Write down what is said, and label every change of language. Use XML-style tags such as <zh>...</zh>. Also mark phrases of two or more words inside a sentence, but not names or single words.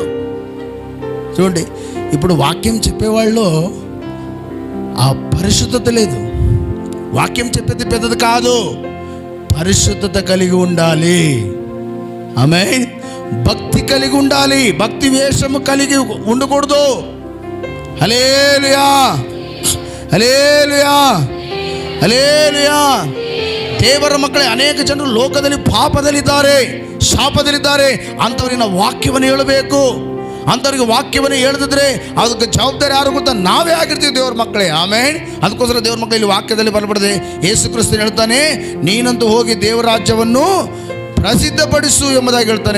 <te>చూడండి, ఇప్పుడు వాక్యం చెప్పేవాళ్ళు ఆ పరిశుద్ధత లేదు. వాక్యం చెప్పేది పెద్దది కాదు, పరిశుద్ధత కలిగి ఉండాలి. ఆమేన్. భక్తి కలిగి ఉండాలి, భక్తి వేషము కలిగి ఉండకూడదు. హల్లెలూయా, హల్లెలూయా,</te> <kn>ಹಲ್ಲೆಲೂಯಾ. ದೇವರ ಮಕ್ಕಳೇ, ಅನೇಕ ಜನರು ಲೋಕದಲ್ಲಿ ಪಾಪದಲ್ಲಿದ್ದಾರೆ, ಶಾಪದಲ್ಲಿದ್ದಾರೆ. ಅಂಥವ್ರಿಗೆ ನಾವು ವಾಕ್ಯವನ್ನು ಹೇಳಬೇಕು. ಅಂಥವ್ರಿಗೆ ವಾಕ್ಯವನ್ನು ಹೇಳದಿದ್ರೆ ಅದಕ್ಕೆ ಜವಾಬ್ದಾರಿ ಯಾರು ಗೊತ್ತಾ? ನಾವೇ ಆಗಿರ್ತೀವಿ ದೇವ್ರ ಮಕ್ಕಳೇ. ಆಮೇನ್. ಅದಕ್ಕೋಸ್ಕರ ದೇವ್ರ ಮಕ್ಕಳು ಇಲ್ಲಿ ವಾಕ್ಯದಲ್ಲಿ ಬರಬಾರದೆ. ಯೇಸು ಕ್ರಿಸ್ತನು ಹೇಳ್ತಾನೆ, ನೀನಂತೂ ಹೋಗಿ ದೇವರ ರಾಜ್ಯವನ್ನು ಪ್ರಸಿದ್ಧಪಡಿಸು ಎಂಬುದಾಗಿ ಹೇಳ್ತಾನೆ.</kn>